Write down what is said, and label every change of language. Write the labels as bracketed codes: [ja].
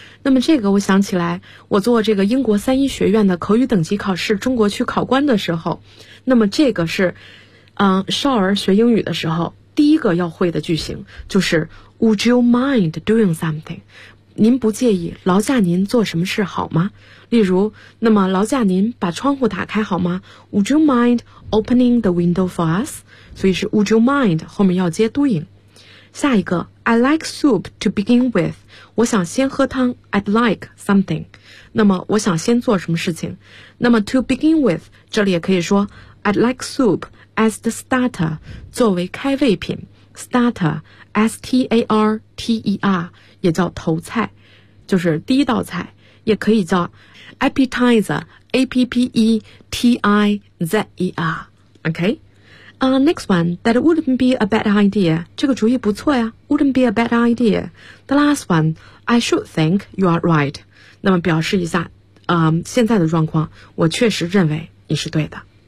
[zh] 那么这个我想起来，我做这个英国三一学院的口语等级考试中国区考官的时候，那么这个是少儿学英语的时候第一个要会的句型，就是 [en] Would you mind doing something? [zh] 您不介意劳驾您做什么事好吗？例如，那么劳驾您把窗户打开好吗？ [en] Would you mind opening the window for us? [zh] 所以是 [en] Would you mind [zh] 后面要接 doing。下一个 [en] I like soup to begin with， [zh] 我想先喝汤 [en] I'd like something， [zh] 那么我想先做什么事情。那么 to begin with 这里也可以说 [en] I'd like soup as the starter， [zh] 作为开胃品 starter S-T-A-R-T-E-R 也叫头菜，就是第一道菜，也可以叫 appetizer, A-P-P-E-T-I-Z-E-R. Okay? [en] Next one, that wouldn't be a bad idea. [zh] 这个主意不错呀 [en] wouldn't be a bad idea. The last one, I should think you are right. [zh] 那么表示一下、现在的状况我确实认为你是对的。